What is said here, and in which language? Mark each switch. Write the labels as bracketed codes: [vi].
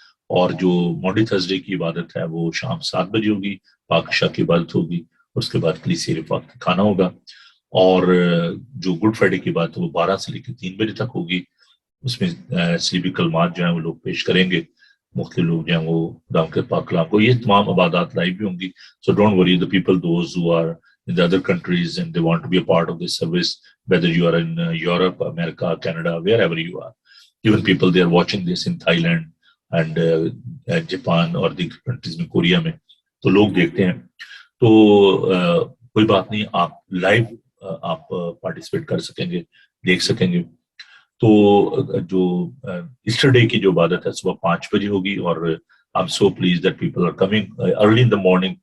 [ur] اور جو مانڈی تھرسڈے کی عبادت ہے وہ شام 7 بجے ہوگی، پاک شاہ کی عبادت ہوگی، اس کے بعد کلیسیا رفاقت کھانا ہوگا۔ اور جو گڈ فرائیڈے کی بات ہے وہ 12 سے لے کے 3 بجے تک ہوگی، اس میں سلیبی کلمات جو ہیں وہ لوگ پیش کریں گے۔ مختلف لوگ جو ہیں وہ خدا کے پاک کلام کو، یہ تمام عبادات لائیو بھی ہوں گی. [en] So don't worry the people those who are in the other countries and they want to be a part of this service, whether you are in Europe, America, Canada, wherever you are. Even people they are watching this in Thailand and Japan [ur] اور دیگر countries میں، Korea میں، تو لوگ دیکھتے ہیں. تو کوئی بات نہیں، آپ لائیو آپ پارٹیسپیٹ کر سکیں گے، دیکھ سکیں گے. تو جو ایسٹرڈے کی جو عبادت ہے صبح 5 بجے ہوگی، اور [en] I'm so pleased that people are coming early in the morning.